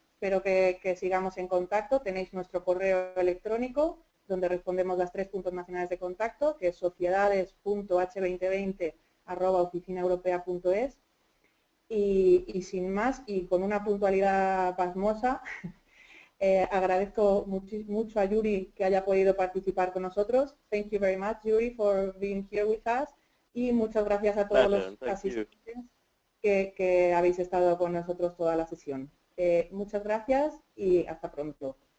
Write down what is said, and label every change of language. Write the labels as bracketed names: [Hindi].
[Spanish] Espero que sigamos en contacto. Tenéis nuestro correo electrónico, donde respondemos las 3 puntos nacionales de contacto, que es sociedades.h2020@oficinaeuropea.es. Y sin más, y con una puntualidad pasmosa, agradezco mucho a Yuri que haya podido participar con nosotros. [English] Thank you very much, Yuri, for being here with us. [Spanish] Y muchas gracias a todos los asistentes que habéis estado con nosotros toda la sesión. Muchas gracias y hasta pronto.